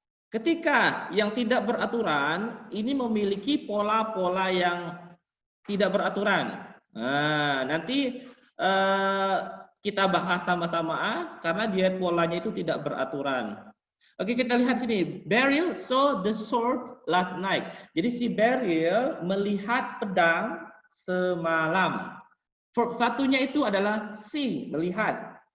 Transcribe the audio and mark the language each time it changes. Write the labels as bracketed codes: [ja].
[id] Ketika yang tidak beraturan ini memiliki pola-pola yang tidak beraturan. Nanti kita bahas sama-sama karena dia polanya itu tidak beraturan. Oke, kita lihat sini. [en] Beryl saw the sword last night. [id] Jadi si Beryl melihat pedang semalam. Verb satunya itu adalah see, melihat.